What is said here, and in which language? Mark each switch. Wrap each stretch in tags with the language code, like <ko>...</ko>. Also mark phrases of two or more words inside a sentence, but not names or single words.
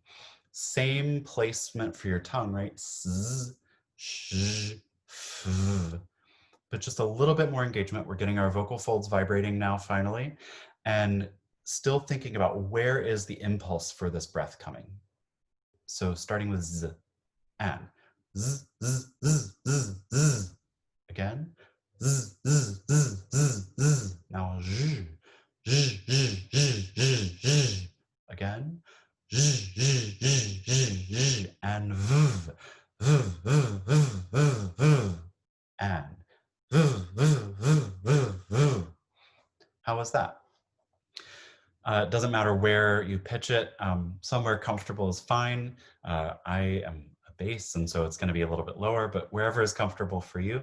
<en>Same placement for your tongue, right? S, sh, f, but just a little bit more engagement. We're getting our vocal folds vibrating now, finally, and still thinking about where is the impulse for this breath coming. So starting with z, and z, z, z, z, z. Again, z, z, z, z, z. Now zh, zh, zh, zh, zh, zh. Again, zh, zh, zh, zh, zh, and v, v, v, v, v, v, and how was that? It doesn't matter where you pitch it. Somewhere comfortable is fine. I am a bass, and so it's going to be a little bit lower, but wherever is comfortable for you.</en>